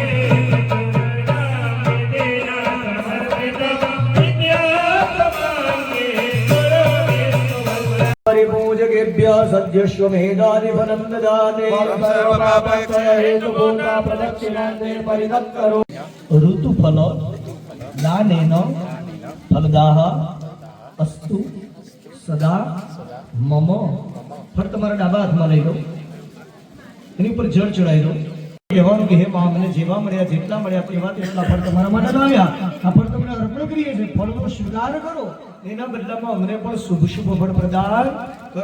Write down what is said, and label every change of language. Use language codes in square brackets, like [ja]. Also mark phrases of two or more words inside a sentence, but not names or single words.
[sa] परिपूजकेभ्यः सद्यश्वमेधादिफलं ददाते. सर्वपापक्षयहेतुभूता प्रदक्षिणान्ते परिदत्करो. ऋतुफल दानेन फलदाः अस्तु सदा मम. [gu] ફળ તમારા ડાબા હાથમાં લઈ લો, એની ઉપર જળ ચડાવી દો. કહેવાનું કે હે મા, મને જેવા મળ્યા જેટલા મળ્યા તેવા તેટલા ફળ તમારા માટે લાવ્યા. આ ફળ તમને અર્પણ કરીએ છીએ. ફળનો સુધાર કરો, એના બદલામાં અમને પણ શુભ શુભ ફળ પ્રદાન કરો.